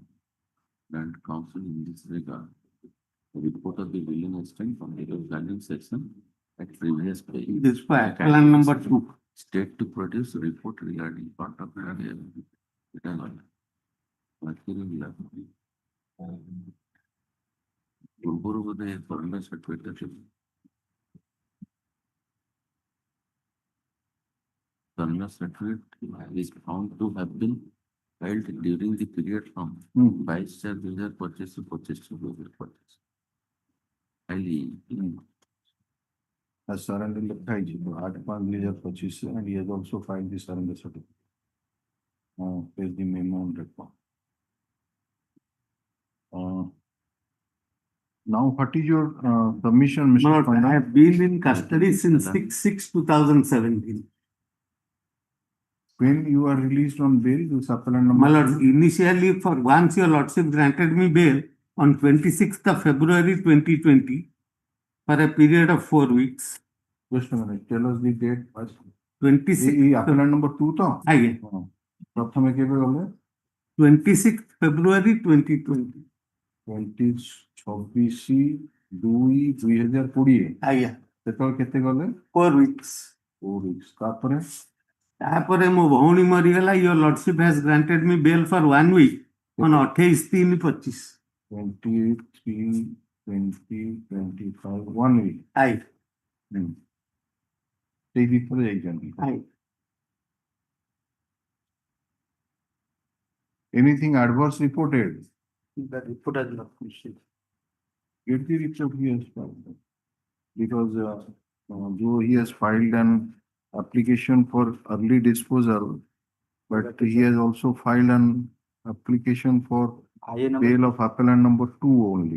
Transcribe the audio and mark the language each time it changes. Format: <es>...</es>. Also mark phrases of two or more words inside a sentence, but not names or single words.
<en>Land Council in this regard. The report of the billing assistant from the value section at previous page. This for plan number 2. State to produce a report regarding part of the</en> <or>ପୂର୍ବରୁ ବୋଧେ</or> <en>foreigner certificate ଅଛି। Foreigner certificate is found to have been filed during the period from 22/4/2025 to 25/4/2025. Highly As surrender</en> <hi>लिखा है जी</hi> <en>8/5/2025 and he has also filed the surrender certificate. Here's the memo on record. Now, what is your submission, Mr. Lord, I Panda? have been in custody since 6/6/2017. When you are released on bail, you appellant number. My lord, initially for once your lordship granted me bail on 26th of February 2020 for a period of 4 weeks. Just a minute, tell us the date first. 26th. appellant number 2 तो?</en> <hi>आइए।</hi> <or>ପ୍ରଥମ କେବେ ଗଲେ?</or> <en>26th February 2020. 26/2/2020</en> <or>ଆଜ୍ଞା। ସେତେବେଳେ କେତେ ଗଲେ?</or> <en>4 weeks. 4 weeks ତାପରେ</en> <or>ମୋ ଭଉଣୀ ମରିଗଲା,</or> <en>your lordship has granted me bail for 1 week on 28/3/25. 28/3/2025 1 week.</en> <or>ଆଜ୍ଞା। ସେଇ ଭିତରେ ଯାଇଛନ୍ତି। ଆଜ୍ଞା।</or> <en>Anything adverse reported? The report has not received. Get the report he has filed. Because though he has filed an application for early disposal, but he has also filed an application for bail of appellant number 2 only.</en>